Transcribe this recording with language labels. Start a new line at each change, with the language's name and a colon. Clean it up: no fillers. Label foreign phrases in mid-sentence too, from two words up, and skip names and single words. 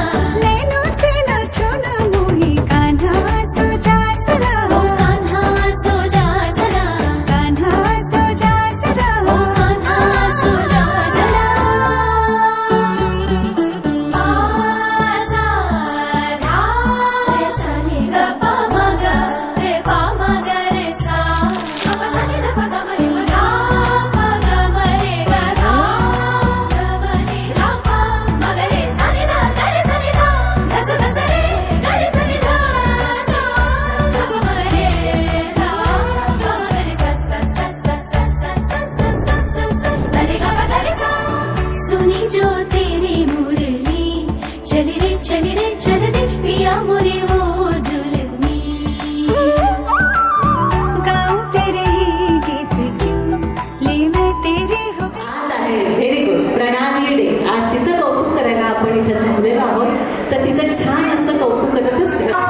Hindi: नैनों से न छूना मोही कान्हा सो जा जरा, ओ कान्हा सो जा जरा, कान्हा सो जा जरा, ओ कान्हा सो जा जरा। आजा धा रे सा नि ग प म ग रे प म ग रे सा, प प सा नि ध प ग म रे म धा प ग म रे ग धा ग म रे धा प म ग रे सा नि ध ग रे सा नि ध ग स ग स रे ग रे सा नि ध सा ध प म ग रे धा प म ग रे सा सा सा सा सा सा सा सा सा सा रे ग प ग रे सा। सुनी जो तेरी मुरली चली रे चल दे पिया मोरी वो जुल्मी, गाऊं तेरे ही गीत क्यों ले मैं तेरी हो गई।
English: Very good. Pranali Day.
Marathi: आज तिचं कौतुक करायला आपण इथे जमलेलो आहोत, तर तिचं छान असं कौतुक करत असते.